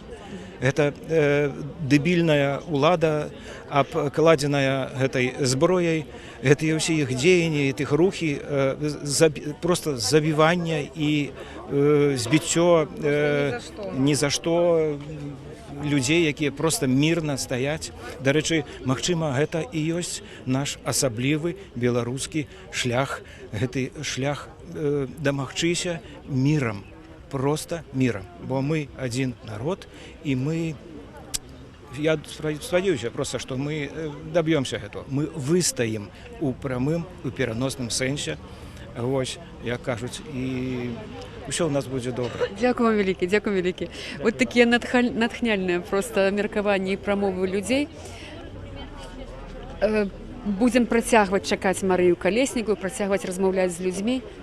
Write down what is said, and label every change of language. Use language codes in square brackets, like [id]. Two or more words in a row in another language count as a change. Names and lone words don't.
[be] Гэта дэбільная ўлада, абкладзеная гэтай зброяй, гэтыя ўсе іх дзеянні, тых рухі, просто забівання і збіццё ні за што людзей, якія проста мірна стаяць. Дарэчы, магчыма, гэта і ёсць наш асаблівы беларускі шлях, гэты шлях дамагчыся мірам. [ru] Просто миром, бо мы один народ, и мы, я спадзяюся просто, что мы добьемся этого. [be] Мы выстоим у прамым, у пераносным сэнсе, вось, як кажуць, і ўсё у нас будзе добра. Дзякую вам вялікі, дзякую вялікі. Вот такія натхняльныя просто меркаванні і прамовы людзей. Будзем працягваць чакаць Марыю Калеснікаву, працягваць размаўляць з людзьмі.